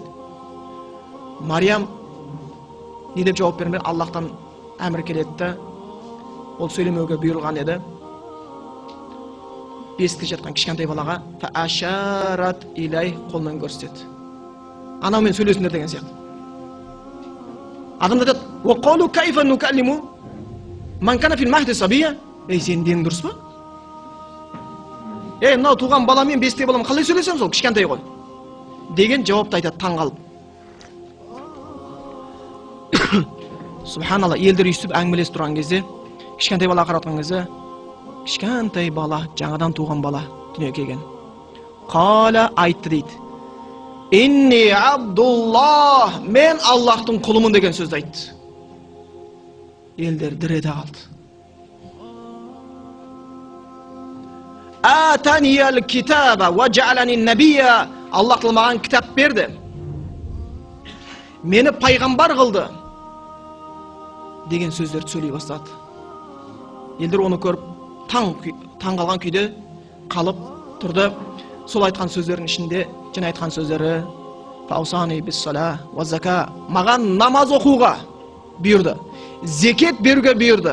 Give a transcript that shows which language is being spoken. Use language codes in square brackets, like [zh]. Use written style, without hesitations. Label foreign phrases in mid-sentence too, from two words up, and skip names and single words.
[kk] Мариям не деп жауап бермей, Аллахтан әмір келеді, ол сөйлемеуге бұйырылған еді. Бесікте жатқан кішкентай балаға [ar] فَأَشَارَتْ إِلَيْهِ [kk] қолынан көрсетеді. Анаумен сөйлесіңдер деген сияқты. Адамдар айтады, [ar] قَالُوا كَيْفَ نُكَلِّمُ مَنْ كَانَ فِي الْمَهْدِ صَبِيًّا. [kk] Ей, сенің денің дұрыс па? Ей, мынау туған баламен бесікте балам қалай сөйлесем, сол кішкентай ғой деген жауапты айтады таңғалып. Субханалла, елдер үйсіп әңгімелесіп тұрған кезде, кішкентай бала қаратқан кезде, кішкентай бала, жаңадан туған бала дүниеге келген. Қала айтты дейді. [ar] إِنِّي عَبْدُ اللَّهِ, [kk] мен Аллахтың құлымын деген сөзді айтты. Елдер дірете қалды. [ar] آتَانِيَ الْكِتَابَ وَجَعَلَنِي نَبِيًّا. [kk] Аллах маған кітап берді. Мені пайғамбар қылды деген сөздерді сөйлей бастады. Елдер оны көріп таң қалған күйде қалып тұрды. Сол айтқан сөздердің ішінде және айтқан сөздері [ar] وَأَوْصَانِي بِالصَّلَاةِ وَالزَّكَاةِ, [kk] маған намаз оқуға бұйырды, зекет беруге бұйырды.